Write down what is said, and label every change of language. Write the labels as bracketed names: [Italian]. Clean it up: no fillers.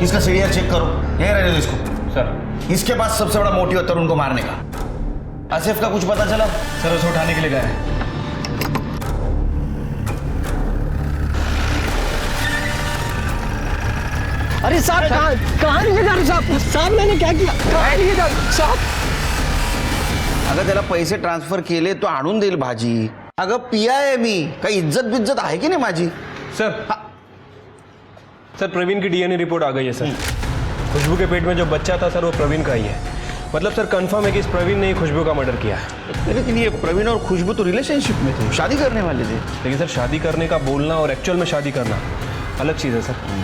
[Hindi] इसका CDR check करो, यहीं रहने दो इसको। सर इसके पास सबसे बड़ा मोटिव है तरुण को मारने का। आसिफ का कुछ पता चला? सर उसे उठाने के लिए गए हैं। अरे साहब कहाँ लिए जा रहे साहब? मैंने क्या किया? कहाँ लिए जा रहे साहब? [Marathi] अगं त्याला पैसे ट्रान्सफर केले तो आणून देईल भाजी। अगं पिया आहे मी, काही इज्जत बिज्जत आहे की नाही माझी? [Hindi] सर प्रवीण की डीएनए रिपोर्ट आ गई है सर। खुशबू के पेट में जो बच्चा था सर वो प्रवीण का ही है। मतलब सर कंफर्म है कि इस प्रवीण ने ही खुशबू का मर्डर किया है। लेकिन ये प्रवीण और खुशबू तो रिलेशनशिप में थे, शादी करने वाले थे। लेकिन सर शादी करने का बोलना और एक्चुअल में शादी करना अलग चीज़ है सर।